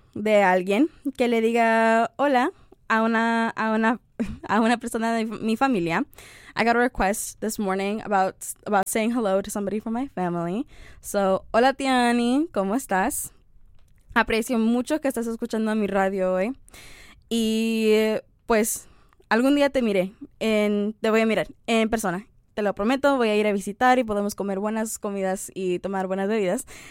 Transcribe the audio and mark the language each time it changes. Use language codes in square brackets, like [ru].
[es] de alguien que le diga hola a una persona de mi familia. [en] I got a request this morning about saying hello to somebody from my family. [es] So, hola Tiani, ¿cómo estás? Aprecio mucho que estés escuchando mi radio hoy. Y pues algún día te voy a mirar en persona. Te lo prometo, voy a ir a visitar y podemos comer buenas comidas y tomar buenas bebidas.